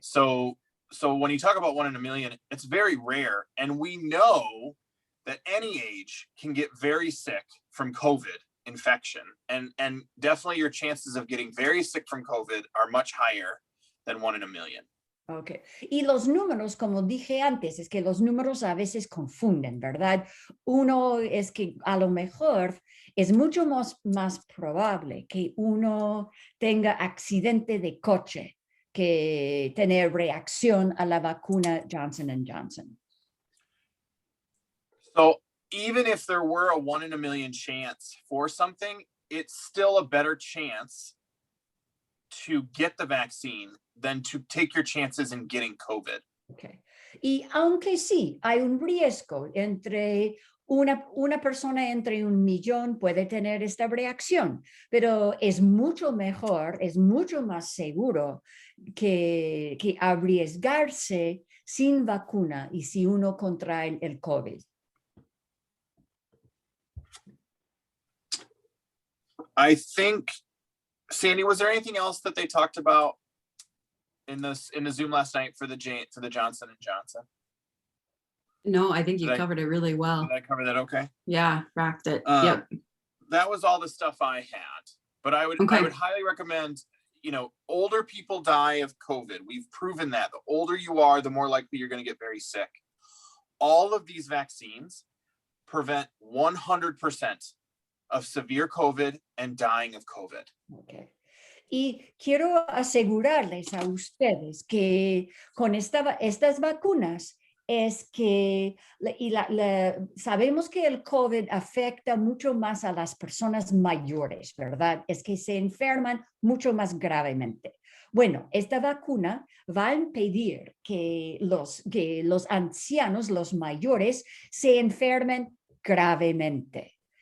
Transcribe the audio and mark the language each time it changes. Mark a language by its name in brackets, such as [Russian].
[English] So when you talk about 1 in a million, it's very rare. And we know that any age can get very sick from COVID infection. And definitely your chances of getting very sick from COVID are much higher than 1 in a million. [Spanish] Ok, y los números, como dije antes, es que los números a veces confunden, ¿verdad? Uno es que a lo mejor es mucho más probable que uno tenga accidente de coche que tener reacción a la vacuna Johnson Johnson. [English] So even if there were a 1 in a million chance for something, it's still a better chance to get the vaccine than to take your chances in getting COVID. Okay. [Spanish] Y aunque sí, hay un riesgo entre una persona entre 1 millón puede tener esta reacción, pero es mucho mejor, es mucho más seguro que arriesgarse sin vacuna y si uno contrae el COVID. [English] I think, Sandy, was there anything else that they talked about? in the Zoom last night for the Johnson and Johnson? No, I think you Did I- covered it really well. Did I cover that okay? Yeah, racked it. Um, Yep. That was all the stuff I had. But I would highly recommend, older people die of COVID. We've proven that. The older you are, the more likely you're going to get very sick. All of these vaccines prevent 100% of severe COVID and dying of COVID. Okay. [Spanish] Y quiero asegurarles a ustedes que con estas vacunas es que sabemos que el COVID afecta mucho más a las personas mayores, ¿verdad? Es que se enferman mucho más gravemente. Bueno, esta vacuna va a impedir que los ancianos, los mayores, se enfermen gravemente.